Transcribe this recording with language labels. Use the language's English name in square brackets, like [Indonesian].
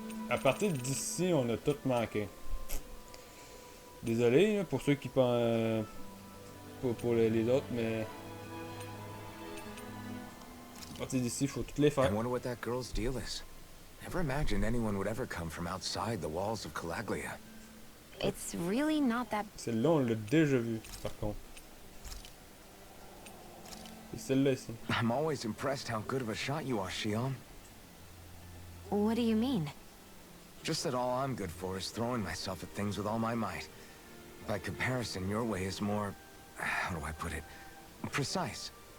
[French] À partir d'ici, on a tout manqué. Désolé pour ceux qui pensent... pour les autres, mais... À partir d'ici, il faut toutes les [English] I [French] faire. [English] wonder what that girl's deal is. Never imagined anyone would ever come from outside the walls of Calaglia. It's really not that... [French] Celle-là, on l'a déjà vue, par contre. Et celle-là ici. [English] I'm always impressed how good of a shot you are, Shion. What do you mean? Just that all I'm good for is throwing myself at things with all my might. By comparison, your way is more... how do I put it? Precise.